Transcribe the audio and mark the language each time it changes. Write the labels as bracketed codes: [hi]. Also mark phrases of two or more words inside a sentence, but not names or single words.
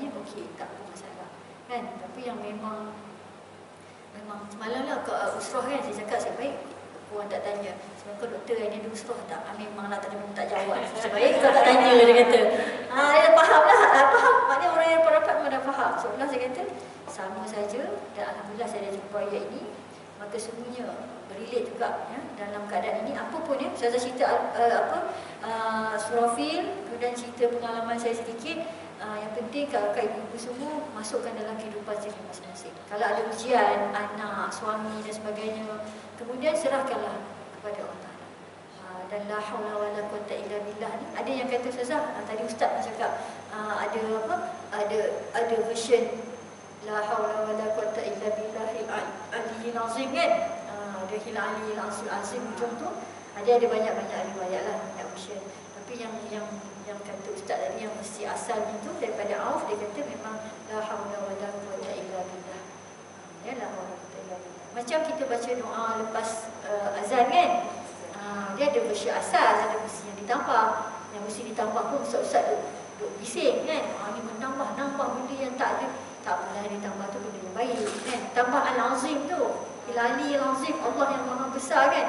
[ms] Okey, tak apa masalah kan. Tapi yang memang semalam lah ke usrah kan, saya cakap sebaik orang tak tanya, sebab doktor ini ada usrah tak? Memanglah tak jawab. Sebaik kau tak tanya, dia kata. Dia faham lah, faham. Maknanya orang yang rapat memang dah faham. Seolah saya kata, sama saja. Dan Alhamdulillah saya dah jumpa ayat ini. Maka semuanya berrelate juga ya, dalam keadaan ini. Apapun ya, saya cerita surah Fil, kemudian cerita pengalaman saya sedikit. Yang penting kakak ibu-ibu semua masukkan dalam kehidupan sendiri masing-masing. Kalau ada ujian, anak, suami dan sebagainya, kemudian serahkanlah kepada Allah Ta'ala. Dan [ar] لا حول ولا قوة إلا بالله [ms] ni, ada yang kata Ustazah, tadi Ustaz pun cakap ada version [ar] لا حول ولا قوة إلا بالله العلي العظيم [ms] kan. Ada [ar] هل العلي العظيم [ms] hujung tu. Ada banyak-banyak riwayat lah, banyak version. Tapi yang kata Ustaz tadi yang mesti asalnya tu daripada Auf, dia kata memang [ar] لا حول ولا قوة إلا بالله. يا، لا حول ولا قوة إلا بالله. [ms] Macam kita baca doa lepas azan kan. Dia ada versi asal, ada versi yang ditambah. Yang mesti ditambah pun ustaz-ustaz duk bising kan. Ni menambah benda yang tak ada. Tak apalah, ditambah tu benda yang baik kan. Tambah al-azim tu, ilali al-azim, Allah yang maha besar kan.